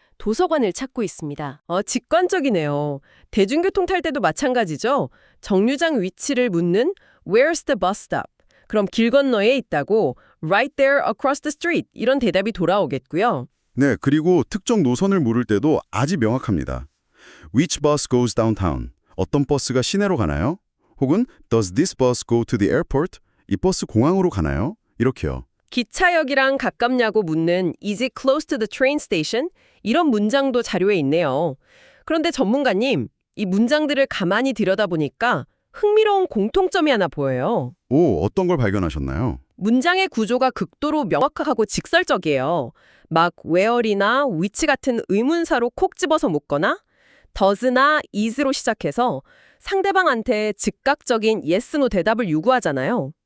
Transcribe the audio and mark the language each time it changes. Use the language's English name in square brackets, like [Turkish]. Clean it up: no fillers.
[Korean] 도서관을 찾고 있습니다. 직관적이네요. 대중교통 탈 때도 마찬가지죠. 정류장 위치를 묻는 [English] Where's the bus stop? [Korean] 그럼 길 건너에 있다고 [English] Right there across the street. [Korean] 이런 대답이 돌아오겠고요. 네, 그리고 특정 노선을 물을 때도 아주 명확합니다. [English] Which bus goes downtown? [Korean] 어떤 버스가 시내로 가나요? [English] 혹은 Does this bus go to the airport? [Korean] 이 버스 공항으로 가나요? 이렇게요. 기차역이랑 가깝냐고 묻는 [English] Is it close to the train station? [Korean] 이런 문장도 자료에 있네요. 그런데 전문가님, 이 문장들을 가만히 들여다보니까 흥미로운 공통점이 하나 보여요. 오, 어떤 걸 발견하셨나요? 문장의 구조가 극도로 명확하고 직설적이에요. 막 where이나 which 같은 의문사로 콕 집어서 묶거나 does나 is로 시작해서 상대방한테 즉각적인 [English] yes, no [Korean] 대답을 요구하잖아요.